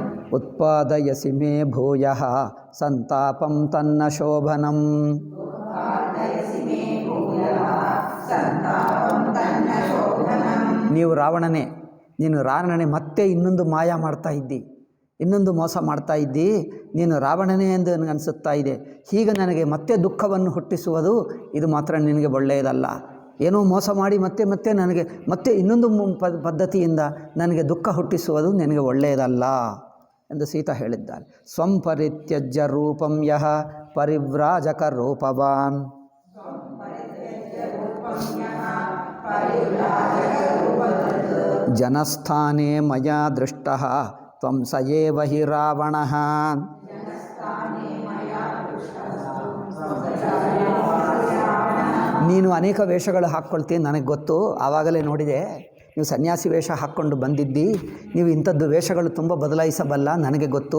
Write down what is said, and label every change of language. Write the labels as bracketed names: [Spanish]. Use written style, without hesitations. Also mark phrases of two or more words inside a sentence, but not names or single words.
[Sanskrit] ಉತ್ಪಾದಯಸಿ ಮೇ ಭೂಯಃ ಸಂತಾಪಂ ತನ್ನ ಶೋಭನಂ. [Kannada] ನೀವು ರಾವಣನೇ, ನೀನು ರಾವಣನೇ ಮತ್ತೆ ಇನ್ನೊಂದು ಮಾಯ ಮಾಡ್ತಾ ಇದ್ದಿ, ಇನ್ನೊಂದು ಮೋಸ ಮಾಡ್ತಾ ಇದ್ದಿ, ನೀನು ರಾವಣನೇ ಎಂದು ನನಗನ್ನಿಸುತ್ತಾ ಇದೆ. ಹೀಗೆ ನನಗೆ ಮತ್ತೆ ದುಃಖವನ್ನು ಹುಟ್ಟಿಸುವುದು ಇದು ಮಾತ್ರ ನಿನಗೆ ಒಳ್ಳೆಯದಲ್ಲ. ಏನೋ ಮೋಸ ಮಾಡಿ ಮತ್ತೆ ಮತ್ತೆ ನನಗೆ ಮತ್ತೆ ಇನ್ನೊಂದು ಪದ್ಧತಿಯಿಂದ ನನಗೆ ದುಃಖ ಹುಟ್ಟಿಸುವುದು ನಿನಗೆ ಒಳ್ಳೆಯದಲ್ಲ ಎಂದು ಸೀತಾ ಹೇಳಿದ್ದಾರೆ. [Sanskrit] ಸ್ವಂ ಪರಿತ್ಯಜ್ಯ ರೂಪಂ ಯಃ ಪರಿವ್ರಾಜಕ ರೂಪವಾನ್ ಜನಸ್ಥಾನೇ ಮಯಾ ದೃಷ್ಟಃ ತ್ವಂ ಸ ಏವ ಹಿ ರಾವಣಃ. [Kannada] ನೀನು ಅನೇಕ ವೇಷಗಳು ಹಾಕ್ಕೊಳ್ತೀನಿ ನನಗೆ ಗೊತ್ತು, ಆವಾಗಲೇ ನೋಡಿದೆ. ನೀವು ಸನ್ಯಾಸಿ ವೇಷ ಹಾಕ್ಕೊಂಡು ಬಂದಿದ್ದಿ, ನೀವು ಇಂಥದ್ದು ವೇಷಗಳು ತುಂಬ ಬದಲಾಯಿಸಬಲ್ಲ ನನಗೆ ಗೊತ್ತು.